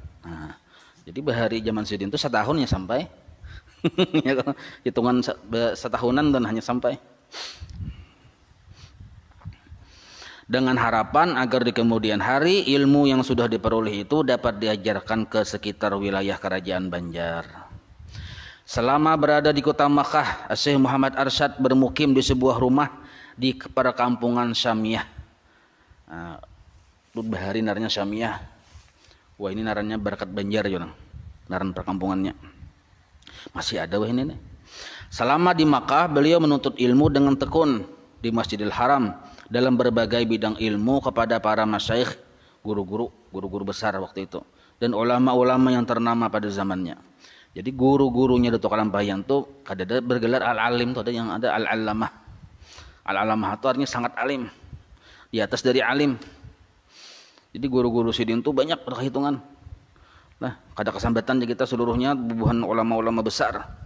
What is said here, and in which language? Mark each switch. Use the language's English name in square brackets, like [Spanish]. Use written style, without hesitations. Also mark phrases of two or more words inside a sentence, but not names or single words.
[Indonesian] Nah, jadi bahari zaman Sidin itu setahun ya sampai hitungan setahunan dan hanya sampai dengan harapan agar di kemudian hari ilmu yang sudah diperoleh itu dapat diajarkan ke sekitar wilayah kerajaan Banjar. Selama berada di kota Makkah, Syekh Muhammad Arsyad bermukim di sebuah rumah di perkampungan Syamiyah. [Banjar] Bahari naranya Syamiyah. Wah, ini naranya Berkat Banjar ya, naran perkampungannya. [Indonesian] Masih ada wah ini nih. Selama di Makkah, beliau menuntut ilmu dengan tekun di Masjidil Haram dalam berbagai bidang ilmu kepada para masyayikh, guru-guru besar waktu itu, dan ulama-ulama yang ternama pada zamannya. Jadi guru-gurunya Datuk Kalampayan tuh kadang bergelar al-alim tuh, ada yang ada al-allamah. Al-allamah itu artinya sangat alim, di atas dari alim. Jadi guru-guru Sidin tuh banyak berhitungan. [Banjar] Nah, kada kesambatan kita seluruhnya bubuhan ulama-ulama besar.